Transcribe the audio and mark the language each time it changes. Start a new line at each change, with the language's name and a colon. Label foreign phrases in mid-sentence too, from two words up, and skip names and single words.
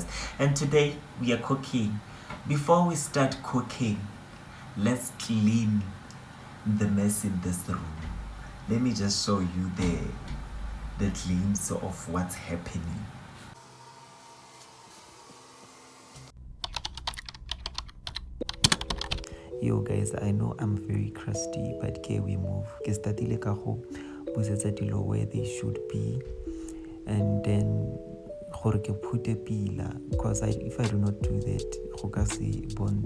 English: And today we are cooking. Before we start cooking, let's clean the mess in this room. Let me just show you the glimpse of what's happening. Yo guys, I know I'm very crusty, but can we move?
Tswana: Ke startile ka go busetsa dilo
English: where they should be, and then
Tswana: gore ke phute pila,
English: because if I do not do that,
Tswana: go ka se bonts.